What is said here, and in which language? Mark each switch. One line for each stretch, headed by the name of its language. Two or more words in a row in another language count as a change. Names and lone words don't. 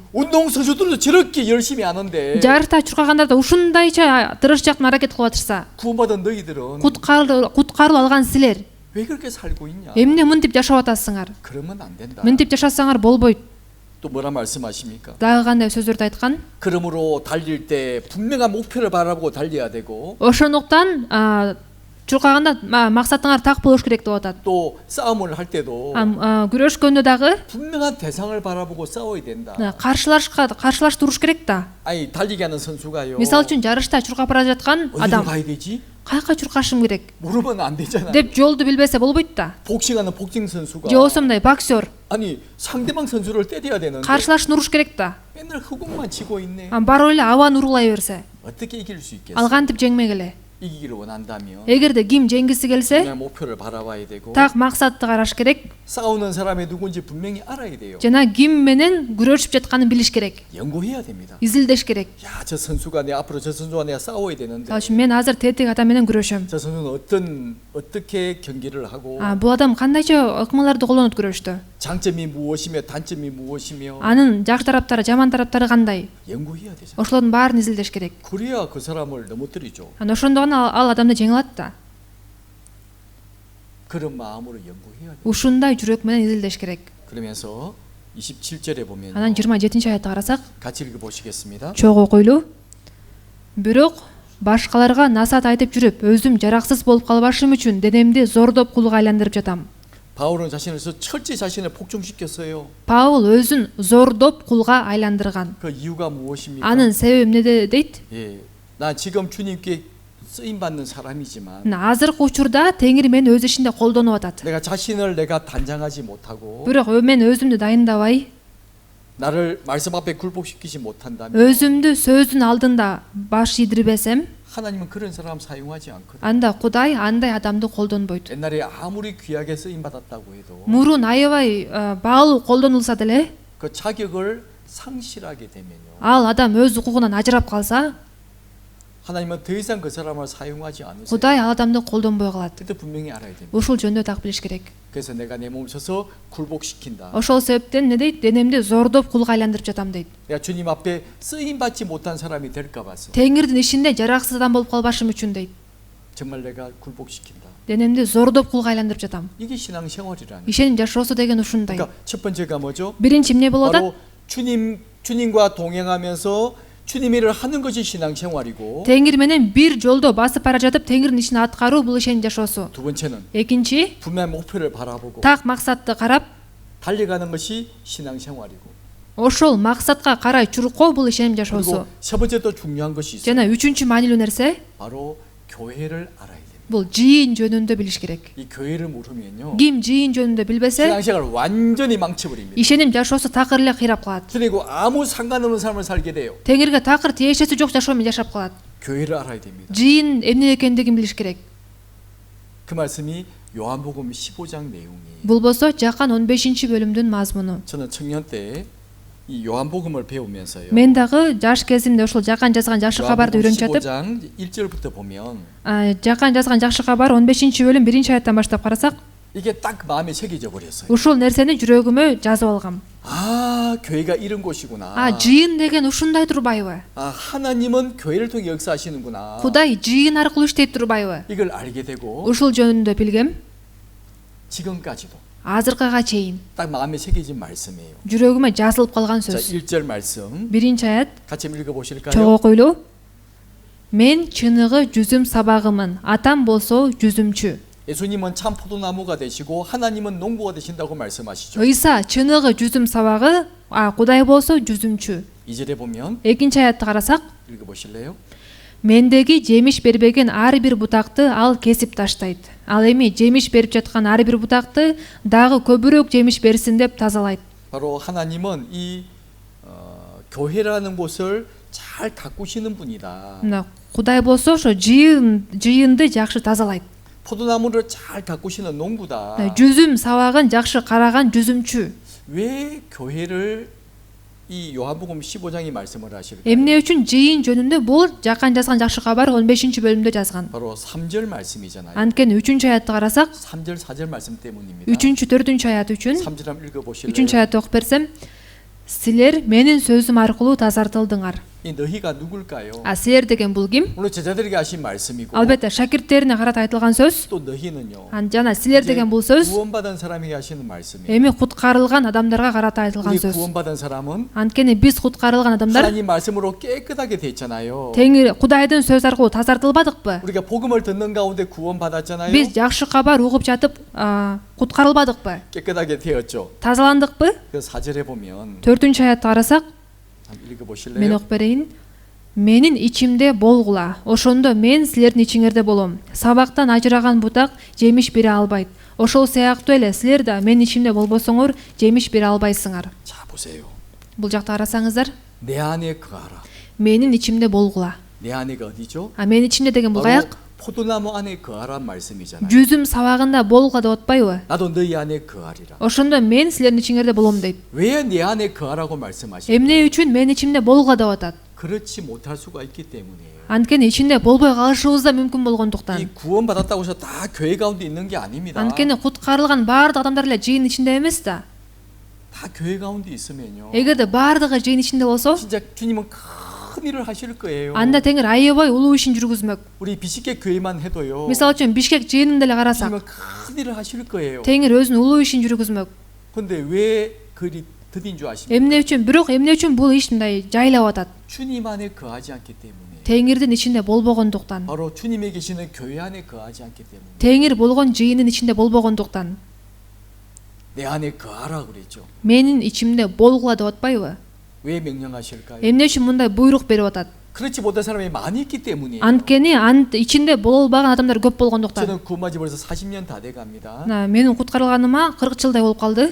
Korean: 운동 선수들도 저렇게 열심히 하는데
Kyrgyz: жарышта чуркагандар да ушундайча тырышчактан аракет кылып атышса,
Korean: 구원받은 너희들은
Kyrgyz: куткаруу алган силер
Korean: 왜 그렇게 살고 있냐?
Kyrgyz: эмне мынтип жашап атасыңар?
Korean: 그러면 안 된다.
Kyrgyz: мынтип жашасаңар болбойт.
Korean: 또 뭐라 말씀하십니까?
Kyrgyz: Дагы кандай сөздөрдү айткан?
Korean: 그러므로 달릴 때 분명한 목표를 바라보고 달려야 되고
Kyrgyz: ошондуктан чуркаганда максатыңар так болуш керек деп атат.
Korean: 또 싸움을 할 때도
Kyrgyz: күрөшкөндө дагы
Korean: 분명한 대상을 바라보고 싸워야 된다.
Kyrgyz: каршылаш туруш керек да.
Korean: 아니 달리기 하는 선수가요.
Kyrgyz: мисалы үчүн жарышта чуркап бара жаткан
Korean: 어디로
Kyrgyz: адам
Korean: 가야 되지?
Kyrgyz: каяка чуркашым керек
Korean: 모르면 안 되잖아.
Kyrgyz: деп жолду билбесе болбойт да.
Korean: 복싱하는 복싱 선수가
Kyrgyz: же болбосо мындай боксер
Korean: 아니 상대방 선수를 때려야 되는데
Kyrgyz: каршылашын уруш керек да.
Korean: 맨날 흑공만 치고 있네.
Kyrgyz: барып эле абаны уруулай берсе
Korean: 어떻게 이길 수 있겠어?
Kyrgyz: ал кантип жеңмек эле?
Korean: 이기기를 원한다면
Kyrgyz: эгерде ким жеңгиси келсе
Korean: 분명한 목표를 바라봐야 되고
Kyrgyz: так максатты караш керек
Korean: 싸우는 사람이 누군지 분명히 알아야 돼요.
Kyrgyz: жана ким менен күрөшүп жатканын билиш керек,
Korean: 연구해야 됩니다.
Kyrgyz: изилдеш керек.
Korean: 야, 저 선수가 내 앞으로 저 선수와 내가 싸워야 되는데
Kyrgyz: ал үчүн мен азыр тетик адам менен күрөшөм.
Korean: 저 선수는 어떻게 경기를 하고
Kyrgyz: бул адам кандайча ыкмаларды колдонот күрөштө?
Korean: 장점이 무엇이며 단점이 무엇이며
Kyrgyz: анын жакшы тараптары, жаман тараптары кандай?
Korean: 연구해야 되잖아.
Kyrgyz: ошолордун баарын изилдеш керек.
Korean: 그래야 그 사람을 넘어뜨리죠.
Kyrgyz: ошондо гана ал адамды жеңе алат да.
Korean: 그런 마음으로 연구해야 돼.
Kyrgyz: ушундай жүрөк менен изилдеш керек.
Korean: 그러면서 27절에 보면
Kyrgyz: анан 27-аятты карасак,
Korean: 같이 읽어 보시겠습니다.
Kyrgyz: чогуу окуйлу. бирок башкаларга насаат айтып жүрүп, өзүм жараксыз болуп калбашым үчүн денемди зордоп кулга айландырып жатам.
Korean: 바울은 자신을 철저히 자신을 복종시켰어요.
Kyrgyz: Паул өзүн зордоп кулга айландырган.
Korean: 그 이유가 무엇입니까?
Kyrgyz: анын себеби эмнеде дейт?
Korean: 예, 나 지금 주님께 쓰임 받는 사람이지만
Kyrgyz: азыркы учурда Теңир мени өз ишинде колдонуп атат.
Korean: 내가 자신을 내가 단장하지 못하고
Kyrgyz: бирок мен өзүмдү дайындабай,
Korean: 나를 말씀 앞에 굴복시키지 못한다면
Kyrgyz: өзүмдү сөздүн алдында баш ийдирбесем,
Korean: 하나님은 그런 사람 사용하지 않거든요.
Kyrgyz: анда Кудай андай адамды колдонбойт.
Korean: 옛날에 아무리 귀하게 쓰임 받았다고 해도
Kyrgyz: мурун аябай баалуу колдонулса деле,
Korean: 그 자격을 상실하게 되면요.
Kyrgyz: ал адам өз укугунан ажырап калса,
Korean: 하나님은 더 이상 그 사람을 사용하지 않으세요.
Kyrgyz: Кудай ал адамды колдонбой калат.
Korean: 그때 분명히 알아야 됩니다.
Kyrgyz: ушул жөнүндө так билиш керек.
Korean: 그래서 내가 내 몸을 쳐서 굴복시킨다.
Kyrgyz: ошол себептен эмне дейт? денемди зордоп кулга айландырып жатам дейт.
Korean: 내가 주님 앞에 쓰임 받지 못한 사람이 될까 봐서
Kyrgyz: Теңирдин ишинде жараксыз адам болуп калбашым үчүн дейт.
Korean: 정말 내가 굴복시킨다.
Kyrgyz: денемди зордоп кулга айландырып жатам.
Korean: 이게 신앙생활이라는.
Kyrgyz: ишеним жашоосу деген ушундай.
Korean: 그러니까 첫 번째가 뭐죠?
Kyrgyz: биринчи эмне болуп атат?
Korean: 바로 주님과 동행하면서 주님의 일을 하는 것이 신앙생활이고
Kyrgyz: Теңир менен бир жолдо басып бара жатып Теңирдин ишин аткаруу бул ишеним жашоосу.
Korean: 두 번째는
Kyrgyz: экинчи,
Korean: 분명한 목표를 바라보고
Kyrgyz: так максатты карап,
Korean: 달려가는 것이 신앙생활이고
Kyrgyz: ошол максатка карай чуркоо бул ишеним жашоосу.
Korean: 그리고 세 번째 또 중요한 것이 있어요.
Kyrgyz: жана үчүнчү маанилүү нерсе
Korean: 바로 교회를 알아야 됩니다.
Kyrgyz: бул жыйын жөнүндө билиш керек.
Korean: 이 교회를 모르면요
Kyrgyz: ким жыйын жөнүндө билбесе,
Korean: 신앙생활을 완전히 망쳐버립니다.
Kyrgyz: ишеним жашоосу такыр эле кыйрап калат.
Korean: 그리고 아무 상관없는 삶을 살게 돼요.
Kyrgyz: Теңирге такыр тиешеси жок жашоо менен жашап калат.
Korean: 교회를 알아야 됩니다.
Kyrgyz: жыйын эмне экендигин билиш керек.
Korean: 그 말씀이 요한복음 15장 내용이에요.
Kyrgyz: бул болсо Жакан 15-бөлүмдүн мазмуну.
Korean: 저는 청년 때 이 요한복음을 배우면서요.
Kyrgyz: мен дагы жаш кезимде ушул Жакан жазган жакшы кабарды
Korean: 요한복음
Kyrgyz: үйрөнүп жатып,
Korean: 15장 1절부터 보면
Kyrgyz: Жакан жазган жакшы кабар 15-бөлүм 1-аяттан баштап карасак,
Korean: 이게 딱 마음에 새겨져 버렸어요.
Kyrgyz: ушул нерсени жүрөгүмө жазып алгам.
Korean: 아, 교회가 이런 곳이구나.
Kyrgyz: жыйын деген ушундай турбайбы?
Korean: 아, 하나님은 교회를 통해 역사하시는구나.
Kyrgyz: Кудай жыйын аркылуу иштейт турбайбы?
Korean: 이걸 알게 되고
Kyrgyz: ушул жөнүндө билгем.
Korean: 지금까지도
Kyrgyz: азыркыга чейин
Korean: 딱 마음에 새겨진 말씀이에요.
Kyrgyz: жүрөгүмө жазылып калган
Korean: 자,
Kyrgyz: сөз.
Korean: 1절 말씀
Kyrgyz: 1-аят
Korean: 같이 읽어 보실까요?
Kyrgyz: чогуу окуйлу. мен чыныгы жүзүм сабагымын, атам болсо жүзүмчү.
Korean: 예수님은 참 포도나무가 되시고 하나님은 농부가 되신다고 말씀하시죠.
Kyrgyz: ыйса чыныгы жүзүм сабагы, Кудай болсо жүзүмчү.
Korean: 2절에 보면
Kyrgyz: 2-аятты карасак,
Korean: 읽어 보실래요?
Kyrgyz: мендеги жемиш бербеген ар бир бутакты ал кесип таштайт. ал эми жемиш берип жаткан ар бир бутакты дагы көбүрөөк жемиш берсин деп тазалайт.
Korean: 바로 하나님은 이 교회라는 곳을 잘 가꾸시는 분이다.
Kyrgyz: мына Кудай болсо ошо жыйынды жакшы тазалайт.
Korean: 포도나무를 잘 가꾸시는 농부다.
Kyrgyz: жүзүм сабагын жакшы караган жүзүмчү.
Korean: 왜 교회를 이 요한복음 15장이 말씀을 하실까요?
Kyrgyz: Эмне үчүн жыйын жөнүндө бул жакан жазган жакшы кабар 15-бөлүмдө жазган.
Korean: 바로 3절 말씀이잖아요.
Kyrgyz: Анткени 3-чү аятты карасак,
Korean: 3절 4절 말씀 때문입니다.
Kyrgyz: 3-чү 4-чү аят үчүн
Korean: 3절 한번 읽어 보실래요?
Kyrgyz: 3-чү аятты окуп берсем, силер менин сөзүм аркылуу тазартылдыңар.
Korean: 이 너희가 누굴까요?
Kyrgyz: А силер деген бул ким?
Korean: 물론 제자들에게 하신 말씀이고
Kyrgyz: Албетте шакирттерине карата айтылган сөз.
Korean: 또 너희는요.
Kyrgyz: Жана силер деген бул сөз
Korean: 구원받은 사람에게 하시는 말씀이에요.
Kyrgyz: эми куткарылган адамдарга карата айтылган
Korean: 우리
Kyrgyz: сөз.
Korean: 구원받은 사람은
Kyrgyz: Анткени биз куткарылган адамдар
Korean: 하나님 말씀으로 깨끗하게 됐잖아요.
Kyrgyz: Теңир Кудайдын сөз аркылуу тазартылбадыкпы?
Korean: 우리가 복음을 듣는 가운데 구원받았잖아요.
Kyrgyz: Биз жакшы кабар угуп жатып, куткарылбадыкпы?
Korean: 깨끗하게 되었죠.
Kyrgyz: Тазаландыкпы?
Korean: 그래서 4절에 보면
Kyrgyz: 4-чү аятты карасак,
Korean: 한번 읽어
Kyrgyz: мен
Korean: 보실래요?
Kyrgyz: окуп берейин. Менин ичимде болгула, ошондо мен силердин ичиңерде болом. Сабактан ажыраган бутак жемиш бере албайт. Ошол сыяктуу эле силер да менин ичимде болбосоңор жемиш бере албайсыңар.
Korean: 자 보세요.
Kyrgyz: Бул жакта карасаңыздар,
Korean: 내 안에 거하라.
Kyrgyz: менин ичимде болгула.
Korean: 내 안에가 어디죠?
Kyrgyz: А менин ичимде деген бул
Korean: 바로
Kyrgyz: каяк?
Korean: 포도나무 안에 거하란 말씀이잖아요.
Kyrgyz: Жүзүм сабагында болгула деп атпайбы?
Korean: 나도 너희 안에 거하리라.
Kyrgyz: Ошондо мен силердин ичиңерде болом дейт.
Korean: 왜 내 안에 거하라고 말씀하실까요?
Kyrgyz: Эмне үчүн менин ичимде болгула деп атат?
Korean: 그렇지 못할 수가 있기 때문이에요.
Kyrgyz: Анткени ичинде болбой калышыбыз да мүмкүн
Korean: 이
Kyrgyz: болгондуктан.
Korean: 구원받았다고 해서 다 교회 가운데 있는 게 아닙니다.
Kyrgyz: Анткени куткарылган баардык адамдар эле жыйын ичинде эмес да.
Korean: 다 교회 가운데 있으면요.
Kyrgyz: Эгерде баардыгы жыйын ичинде болсо,
Korean: 진짜 주님은 큰 일을 하실 거예요.
Kyrgyz: анда Теңир аябай улуу ишин жүргүзмөк.
Korean: 우리 비식계 교회만 해도요.
Kyrgyz: Мисалы үчүн Бишкек жыйынында эле карасак,
Korean: 주님은 큰 일을 하실 거예요.
Kyrgyz: Теңир өзүнүн улуу ишин жүргүзмөк.
Korean: 근데 왜 그리 드딘 줄 아십니까?
Kyrgyz: Эмне үчүн бул иш мындай жайлап атат?
Korean: 주님 안에 거하지 않기 때문에.
Kyrgyz: Теңирдин ичинде болбогондуктан.
Korean: 바로 주님에 계시는 교회 안에 거하지 않기 때문에.
Kyrgyz: Теңир болгон жыйынын ичинде болбогондуктан.
Korean: 내 안에 거하라 그랬죠.
Kyrgyz: Менин ичимде болгула деп атпайбы?
Korean: 왜 명령하실까요?
Kyrgyz: Эмне үчүн мындай буйрук берип атат?
Korean: 그렇지 못한 사람이 많이 있기 때문이에요.
Kyrgyz: Анткени ичинде боло албаган адамдар көп болгондуктан.
Korean: 저는 구원받지 벌써 40년 다 돼 갑니다.
Kyrgyz: Менин куткарылганыма 40 жылдай болуп калды.